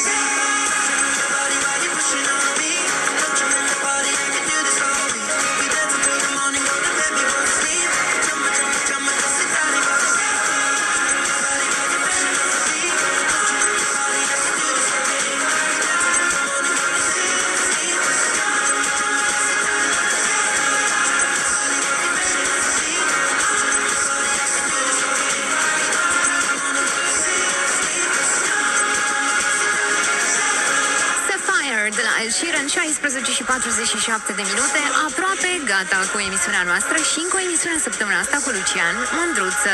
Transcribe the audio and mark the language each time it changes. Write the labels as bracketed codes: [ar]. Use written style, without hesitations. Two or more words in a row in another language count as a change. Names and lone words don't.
[en] Body, body pushing on me. Don't you in the party, I can do this all week. We dance until the morning, go to bed, we won't sleep. Chumma, chumma, chumma, kiss it, daddy, body. Body, body pushing on me. Don't you in the party, I can do this all week. We dance until the morning, go to sleep. [ro] De la Ed Sheeran, 16 și 47 de minute, aproape gata cu emisiunea noastră și încă o emisiune săptămâna asta cu Lucian Mândruță.